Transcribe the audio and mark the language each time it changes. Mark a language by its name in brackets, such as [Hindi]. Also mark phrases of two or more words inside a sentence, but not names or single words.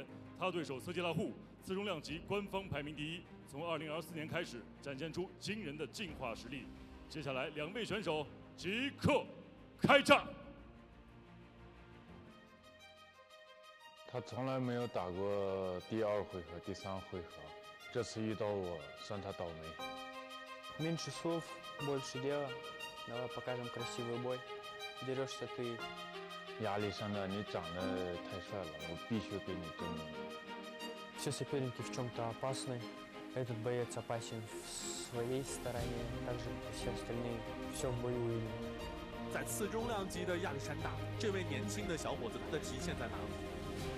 [Chinese] 他对手瑟吉拉户自重量级官方排名第一，从2024年开始展现出惊人的进化实力。接下来2位选手即刻开战。他从来没有打过第2回合、第3回合，这次遇到我，算他倒霉。 [Russian] Меньше слов, больше дела. Давай покажем красивый бой. Дерешься ты. [Chinese] 亚历山大，你长得太帅了，我必须给你证明。 [Russian] Все соперники в чем-то опасны. Этот боец опасен в своей стороне, также и все остальные. Все в бою видно. [Chinese] 在次重量级的亚历山大，这位年轻的小伙子，他的极限在哪里